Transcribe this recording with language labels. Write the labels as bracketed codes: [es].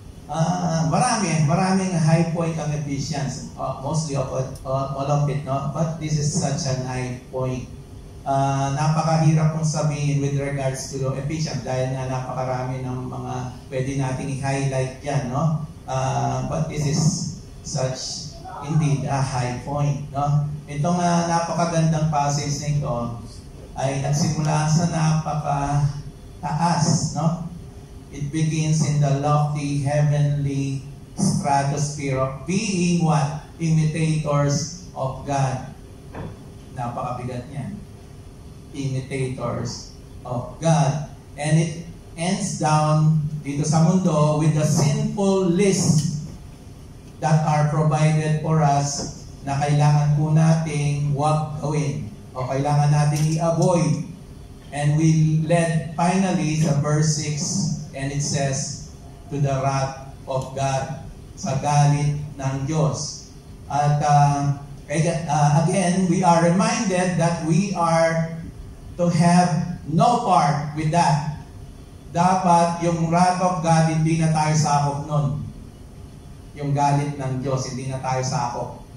[en] Maraming high point ang Ephesians, mostly all of it, no? But this is such an high point [tl] napakahirap kong sabihin [en] with regards to Ephesians [tl] dahil nga napakarami ng mga pwede nating i-highlight yan, no? [en] But this is such indeed a high point, no? [tl] Itong napakagandang passage na ito ay nagsimula sa napakataas, no? [en] It begins in the lofty heavenly stratosphere of being what? Imitators of God. [tl] Napakabigat niyan. [en] Imitators of God. And it ends down [tl] dito sa mundo [en] with the sinful list that are provided for us [tl] na kailangan po nating huwag gawin o kailangan nating i-avoid. [en] And we led finally sa verse 6 and it says, to the wrath of God, [tl] sa galit ng Diyos. [en] At again, we are reminded that we are to have no part with that. [tl] Dapat yung wrath of God, hindi na tayo sakop nun. Yung galit ng Diyos, hindi na tayo sakop.